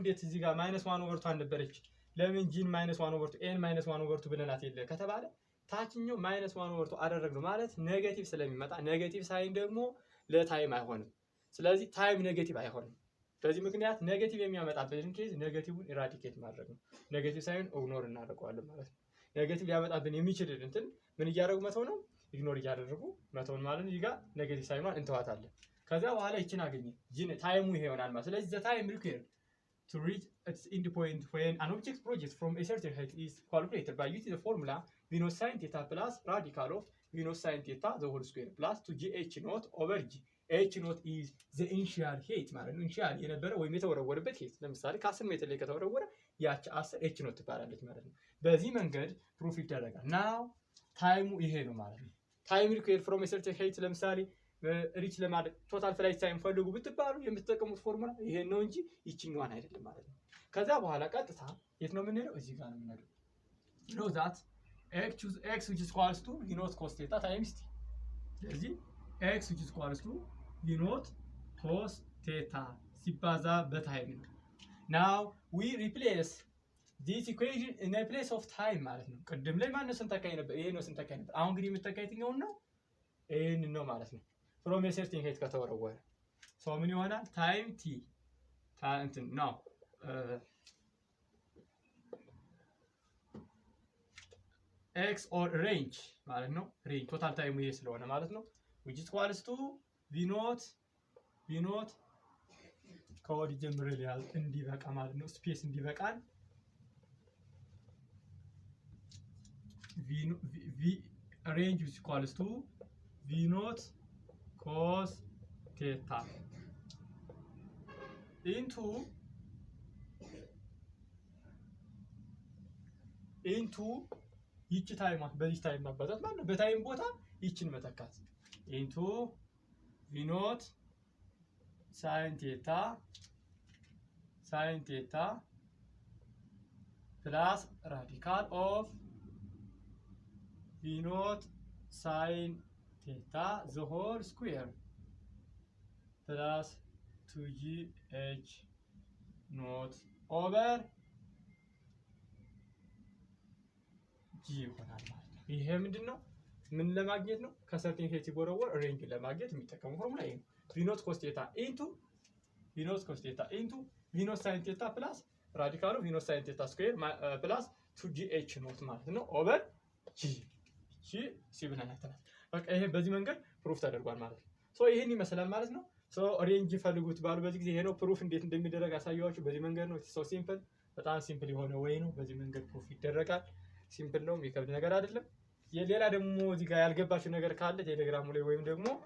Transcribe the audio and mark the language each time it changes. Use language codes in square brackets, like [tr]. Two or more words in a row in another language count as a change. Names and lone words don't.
[am] እንዴት እዚህ ጋር [en] minus 1 over 2 [am] አልነበረች ለምን ጂን [en] minus 1 over 2 n minus 1 over 2 [am] ብለናት የለ ከተባለ ታችኛው [en] minus 1 over 2 [am] አደረግነው ማለት ኔጌቲቭ ስለሚመጣ [en] negative sign [am] ደግሞ ለታይም አይሆንም ስለዚህ ታይም ኔጌቲቭ አይሆንም በዚህ ምክንያት ኔጌቲቭ የሚያመጣብን ኬዝ [en] negative eradicate [am] ማድረግ ነው [en] negative sign ignore [am] እናደርገዋለን ማለት ነው ኔጌቲቭ ሊያመጣብን የሚችል እንትን ምን እያደረጉ መተው ነው ኢግኖር እያደረጉ መተውን ማለት ነው ይጋ ኔጌቲቭ ሳይኗን እንተዋታለን ከዛ በኋላ ይችን አገኘ ጂን ታይሙ ይሄ ይሆናል ማለት ስለዚህ [en] the time required to reach its end point when an object projects from a certain height is calculated by using the formula v naught sin theta plus radical of v naught sin theta the whole square plus 2gh naught over g h naught is the initial height [am] ማለት ነው [en] initial [am] የነበረ ወይም የተወረወረበት [en] height [am] ለምሳሌ ከ10 ሜትር ላይ ከተወረወረ ያቺ 10 [en] h naught [am] ትባላለች ማለት ነው በዚህ መንገድ ፕሩፍ ይደረጋል now ታይሙ ይሄ ነው ማለት ነው [en] time required from a certain height [am] ለምሳሌ ሪች ለማድረግ [en] total flight time [am] ፈልጉ ብትባሉ የምትጠቀሙት ፎርሙላ ይሄን ነው እንጂ ይችኛዋን አይደለም ማለት ነው ከዛ በኋላ ቀጥታ የት ነው የምንሄደው እዚህ ጋር ነው የምንሄደው [en] know that x which is equals to v naught cos theta times t ስለዚህ x which is equals to v naught cos theta [am] ሲባዛ በታይም ነው [en] now we replace this equation in a place of time [am] ማለት ነው ቅድም ላይ ማን ነው ስንተካይ ነበር ይሄ ነው ስንተካይ ነበር አሁን እንግዲህ የምትተካይ የትኛው ነው ይሄን ነው ማለት ነው [en] from a certain height ከተወረወረ so [am] ምን ይሆናል [en] time t [am] እንትን ነው [en] x or range [am] ማለት ነው [en] range total time [am] ይሄ ስለሆነ ማለት ነው [en] which is equals to v naught [am] ከወዲ ጀምረን ያል እንዲበቃ ማለት ነው ስፔስ እንዲበቃን [en] v range is equals to v naught cos theta into [am] ይቺ ታይም በዚህ ታይም ማባዛት ማለት ነው በታይም ቦታ ይቺን መተካት [en] into v naught sin theta plus radical of v naught sin theta the whole square plus 2gh naught over g [am] ይሆናል ማለት ነው ይሄ ምንድነው ምን ለማግኘት ነው ከሰርቴን ሄት ይወረወር ሬንጅ ለማግኘት የሚጠቀሙ ፎርሙላ ይሄ ነው [en] v naught cos theta into v naught sin theta plus radical of v naught sin theta square plus 2gh naught [am] ማለት ነው [en] over g [am] ጂ ሲብናናተናል በቃ ይሄ በዚህ መንገድ ፕሩፍ ተደርጓል ማለት ነው ሶ ይሄን ይመስላል ማለት ነው ሶ ሬንጅ ፈልጉት ባሉ በዚህ ጊዜ ይሄ ነው ፕሩፍ እንዴት እንደሚደረግ አሳያችሁ በዚህ መንገድ ነው [en] so simple [am] በጣም ሲምፕል የሆነ ወይ ነው በዚህ መንገድ ፕሩፍ ይደረጋል ሲምፕል ነው የሚከብድ ነገር አይደለም የሌላ ደግሞ እዚህ ጋር ያልገባችሁ ነገር ካለ ቴሌግራሙ ላይ ወይም ደግሞ